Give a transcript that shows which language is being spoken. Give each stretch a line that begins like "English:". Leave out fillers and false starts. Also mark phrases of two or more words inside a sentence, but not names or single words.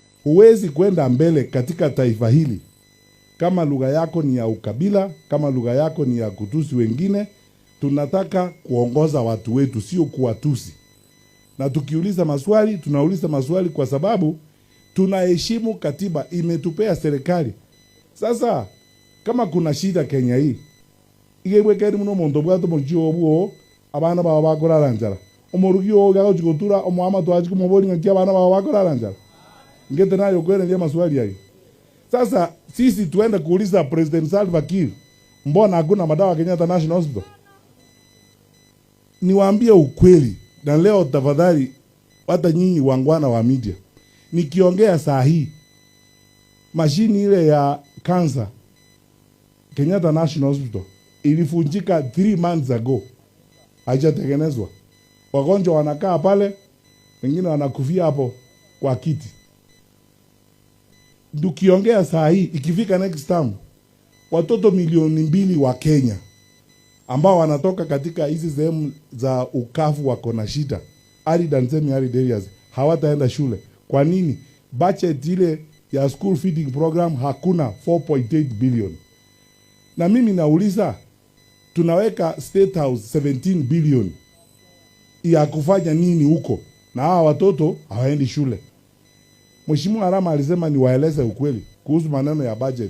Swahili: Huwezi kwenda mbele katika taifa hili kama lugha yako ni ya ukabila, kama lugha yako ni ya kutusi wengine. Tunataka kuongoza watu wetu, sio kuwatusi. Na tukiuliza maswali, tunauliza maswali kwa sababu tunaheshimu katiba imetupea serikali. Sasa kama kuna shida Kenya hii,
Gusii: igewekeri muno muntu bwato mujio obuo abana baba bakora njara. Omurugio gago chikotura omwama twaje kumobori ngaki abana baba bakora njara.
Swahili: Ngete nayo kwenda ndia maswali hayo. Sasa sisi tuende kuuliza President Salva Kiir, mbona hakuna madawa Kenyatta National Hospital? Niwaambie ukweli, na leo tafadhali hata nyinyi wangwana wa media, nikiongea saa hii mashini ile ya cancer Kenyatta National Hospital ilifunjika
English: 3 months ago.
Swahili: Haijatengenezwa. Wagonjwa wanakaa pale, wengine wanakufia hapo kwa kiti. Tukiongea saa hii, ikifika
English: next time,
Swahili: watoto milioni 2 wa Kenya ambao wanatoka katika hizi sehemu za ukavu wako na shida,
English: arid and semi-arid areas,
Swahili: hawataenda shule. Kwa nini? Budget ile ya
English: school feeding program
Swahili: hakuna 4.8 billion. Na mimi nauliza, tunaweka State House 17 billion ya kufanya nini huko? Na hawa watoto hawaendi shule. Mheshimiwa Arama alisema niwaeleze ukweli kuhusu maneno ya budget.